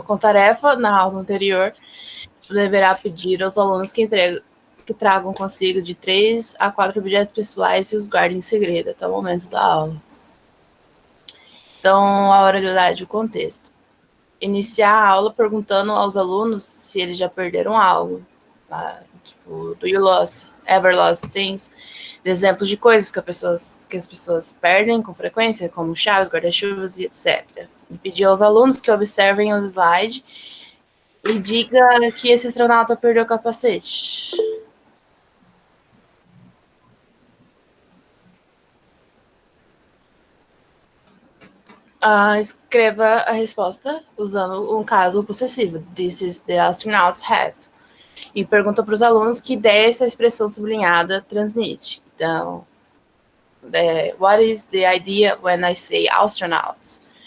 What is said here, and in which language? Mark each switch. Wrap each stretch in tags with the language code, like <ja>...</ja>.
<pt>Com tarefa, na aula anterior, deverá pedir aos alunos que tragam consigo de 3 a 4 objetos pessoais e os guardem em segredo até o momento da aula. Então, a oralidade e o contexto. Iniciar a aula perguntando aos alunos se eles já perderam algo. Tipo,</pt> <en>do you ever lost things?</en> <pt>Exemplos de coisas que as pessoas perdem com frequência, como chaves, guarda-chuvas e etc. E pedir aos alunos que observem o slide e diga que esse astronauta perdeu o capacete. Escreva a resposta usando um caso possessivo.</pt> <en>This is the astronaut's hat.</en> <pt>E pergunta para os alunos que ideia essa expressão sublinhada transmite.</pt> <en>Então, what is the idea when I say astronauts?</en>